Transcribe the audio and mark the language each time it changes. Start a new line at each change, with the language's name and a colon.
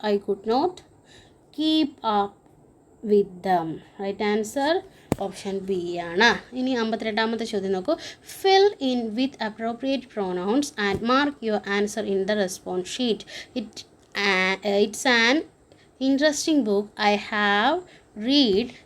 English: I could not keep up with them. Right answer
Malayalam: option B ആണ്. ഇനി 52ാമത്തെ ചോദ്യം നോക്കൂ.
English: Fill in with appropriate pronouns and mark your answer in the response sheet. It's an interesting book I have read.